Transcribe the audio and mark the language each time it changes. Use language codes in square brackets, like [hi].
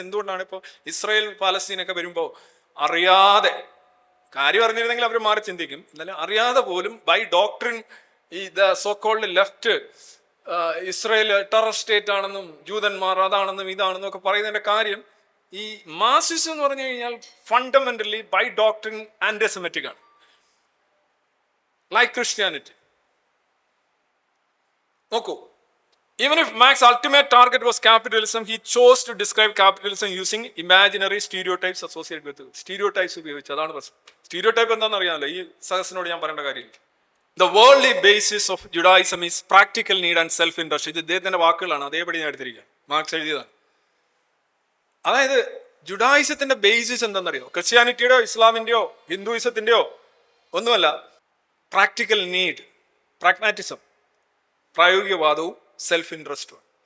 [ml] എന്തുകൊണ്ടാണ് ഇപ്പോൾ ഇസ്രായേൽ പാലസ്തീനൊക്കെ വരുമ്പോൾ അറിയാതെ, കാര്യം അറിഞ്ഞിരുന്നെങ്കിൽ അവർ മാറി ചിന്തിക്കും, എന്നാലും അറിയാതെ പോലും [en] by doctrine ഈ the so called left Israel terror state [ml] ആണെന്നും ജൂതന്മാർ അതാണെന്നും ഇതാണെന്നും ഒക്കെ പറയുന്നതിന്റെ കാര്യം, ഈ മാർക്സിസം എന്ന് പറഞ്ഞു കഴിഞ്ഞാൽ [en] fundamentally by doctrine antisemitic [ml] ആണ്, ലൈക്ക് ക്രിസ്ത്യാനിറ്റി. [en] നോക്കൂ, even if Marx's ultimate target was capitalism, he chose to describe capitalism using imaginary stereotypes associated with it. [ml] Stereotypes ഉപയോഗിച്ച്, അതാണ് പ്രശ്നം. സ്റ്റീരിയോടൈപ്പ് എന്താണെന്ന് അറിയാമല്ലോ, ഈ സദസ്സിനോട് ഞാൻ പറയേണ്ട കാര്യമില്ല. [en] The worldly basis of Judaism is practical need and self-interest. [ml] ഇത് ഇദ്ദേഹത്തിന്റെ വാക്കുകളാണ്, അതേപടി ഞാൻ എടുത്തിരിക്കുക, മാർക്സ് എഴുതിയതാണ്. അതായത് ജുഡായിസത്തിന്റെ ബേസിസ് എന്താണെന്നറിയോ? ക്രിസ്ത്യാനിറ്റിയുടെയോ ഇസ്ലാമിന്റെയോ ഹിന്ദുയിസത്തിന്റെയോ ഒന്നുമല്ല. Practical need, pragmatism, പ്രായോഗികവാദവും self ഇൻട്രസ്റ്റും.